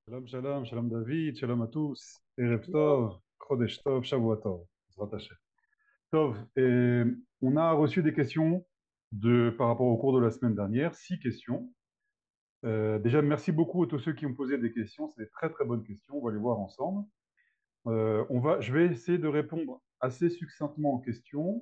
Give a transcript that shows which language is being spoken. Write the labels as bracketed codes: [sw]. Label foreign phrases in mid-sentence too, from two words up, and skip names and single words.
[he] שלום, שלום, שלום David, שלום [fr] à tous. [he] ערב טוב, חודש טוב, שבוע טוב. בעזרת השם. [fr] Tov, et on a reçu des questions par rapport au cours de la semaine dernière, 6 questions. Déjà, merci beaucoup à tous ceux qui ont posé des questions. C'est des très très bonnes questions. On va les voir ensemble. Je vais essayer de répondre assez succinctement aux questions.